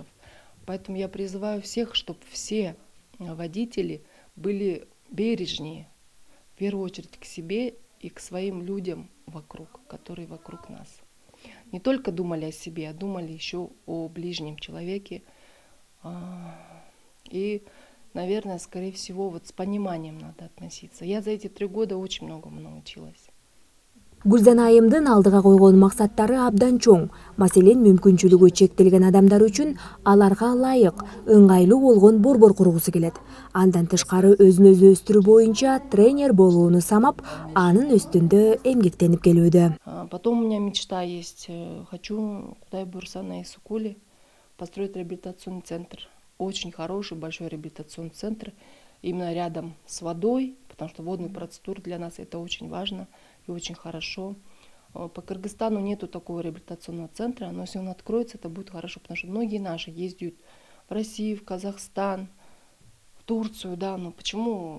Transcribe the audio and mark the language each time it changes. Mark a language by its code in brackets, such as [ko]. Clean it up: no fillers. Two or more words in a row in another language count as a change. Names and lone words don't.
[ru] Поэтому я призываю всех, чтобы все водители были бережнее, в первую очередь к себе и к своим людям вокруг, которые вокруг нас. Не только думали о себе, а думали еще о ближнем человеке. И, наверное, скорее всего, вот с пониманием надо относиться. Я за эти 3 года очень многому научилась. [ky] Гүлзана айымдын алдыга койгон максаттары абдан чоң. Маселен, мүмкүнчүлүгү чектелген адамдар үчүн аларга ылайык, ыңгайлуу болгон борбор кургусу келет. Андан тышкары өзүн өзү өстүрүү боюнча тренер болууну самап, анын үстүндө эмгектенип келүүдө. [ru] Потом у меня мечта есть. Хочу, [ky] кудай буйруса, [ru] на Исыкуле построить реабилитационный центр. Очень хороший, большой реабилитационный центр. Именно рядом с водой, потому что водные процедуры для нас это очень важно и очень хорошо. По Кыргызстану нету такого реабилитационного центра, но если он откроется, это будет хорошо, потому что многие наши ездят в Россию, в Казахстан, в Турцию, да, но почему?